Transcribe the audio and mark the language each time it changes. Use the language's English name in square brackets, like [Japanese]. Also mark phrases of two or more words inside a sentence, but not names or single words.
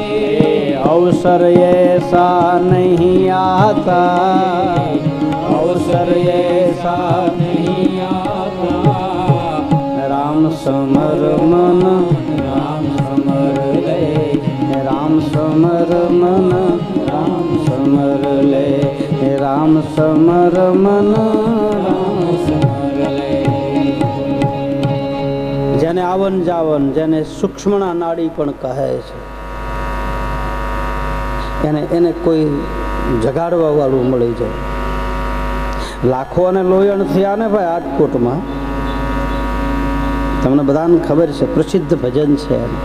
[Hindi] अवसर ऐसा नहीं आता, अवसर ऐसा नहीं आता. राम समर मन, राम समर ले, राम समर मन, राम समर ले, राम समर मन, राम समर ले. [Gujarati] જેને આવન જાવન, જેને સૂક્ષ્મણા નાડી પણ કહે છે, એને કોઈ જગાડવા વાળું મળી જાય. લાખો અને લોયણ થયા ને ભાઈ રાજકોટમાં, તમને બધાને ખબર છે, પ્રસિદ્ધ ભજન છે.